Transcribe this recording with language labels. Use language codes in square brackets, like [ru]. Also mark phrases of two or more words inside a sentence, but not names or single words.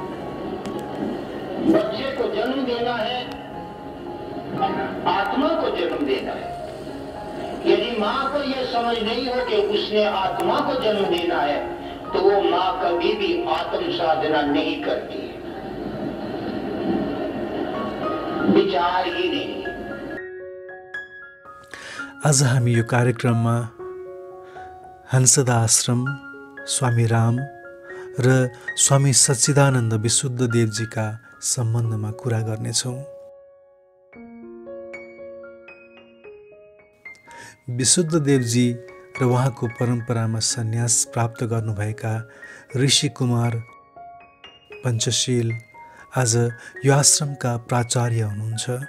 [hi] बच्चे को जन्म देना है, आत्मा को जन्म देना है। यदि माँ को यह समझ नहीं हो कि उसने आत्मा को जन्म देना है, तो वो माँ कभी भी आत्म साधना नहीं करती है, विचार ही नहीं। [ne] आज हामी यो कार्यक्रममा हंसदा आश्रम, स्वामी राम र स्वामी सच्चिदानन्द विशुद्ध देवजीका सम्बन्धमा कुरा गर्नेछौँ। विशुद्ध देवजी र उहाँको परम्परामा सन्यास प्राप्त गर्नुभएका ऋषि कुमार पञ्चशील आज यो आश्रमका प्राचार्य हुनुहुन्छ।